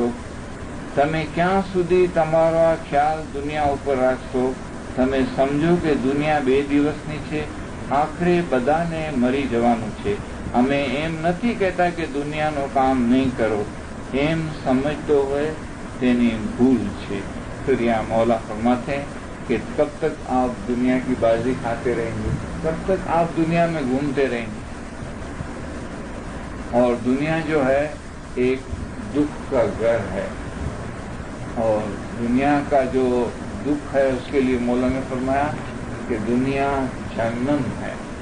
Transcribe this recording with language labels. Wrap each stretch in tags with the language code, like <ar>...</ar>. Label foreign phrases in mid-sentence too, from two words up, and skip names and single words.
<gu>તમે ક્યાં સુધી તમારો આ ખ્યાલ દુનિયા ઉપર રાખશો? તમે સમજો કે દુનિયા 2 દિવસની છે, આખરે બધાને મરી જવાનું છે. અમે એમ નથી કહેતા કે દુનિયાનો કામ નહીં કરો, એમ સમજતો હોય તેની ભૂલ છે.</gu> <ur>پھر یہاں مولا فرماتے ہیں کہ کب تک آپ دنیا کی بازی کھاتے رہیں گے، کب تک آپ دنیا میں گھومتے رہیں گے. اور دنیا جو ہے ایک دکھ کا گھر ہے، اور دنیا کا جو دکھ ہے اس کے لیے مولا نے فرمایا کہ دنیا جہنم ہے.</ur>